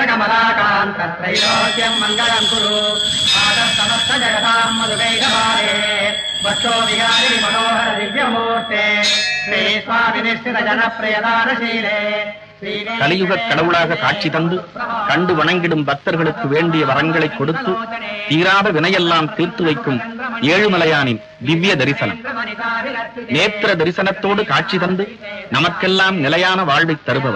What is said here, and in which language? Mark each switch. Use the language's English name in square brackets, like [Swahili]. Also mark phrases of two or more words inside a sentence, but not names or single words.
[Sanskrit] कमलाकांत त्रैलोक्यं मंगलं कुरु समस्त जगतां मधुमेघभारे वक्षो विहारि मनोहर दिव्यमूर्ते श्री स्वामी निश्चित जनप्रियदानशीले. [Tamil] கலியுக கடவுளாக காட்சி தந்து கண்டு வணங்கிடும் பக்தர்களுக்கு வேண்டிய வரங்களை கொடுத்து தீராத வினையெல்லாம் தீர்த்து வைக்கும் ஏழுமலையானின் திவ்ய தரிசனம். நேத்திர தரிசனத்தோடு காட்சி தந்து நமக்கெல்லாம் நிலையான வாழ்வை தருபவர்.